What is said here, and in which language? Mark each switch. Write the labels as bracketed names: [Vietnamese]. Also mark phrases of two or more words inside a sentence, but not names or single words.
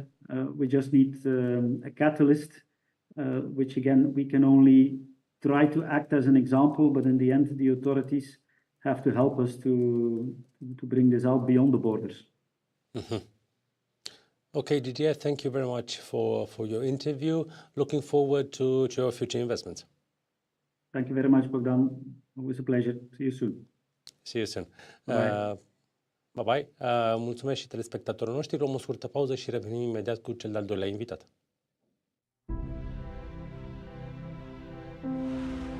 [English] We just need a catalyst, which again, we can only try to act as an example, but in the end, the authorities have to help us to bring this out beyond the borders. Mm-hmm. Okay, Didier, thank you very much for your interview. Looking forward to your future investments. Thank you very much, Bogdan. Always a pleasure. See you soon. See you soon. Bye-bye. Bye-bye. [Romanian] Mulțumesc și telespectatorilor noștri. Luăm o scurtă pauză și revenim imediat cu cel de-al doilea invitat.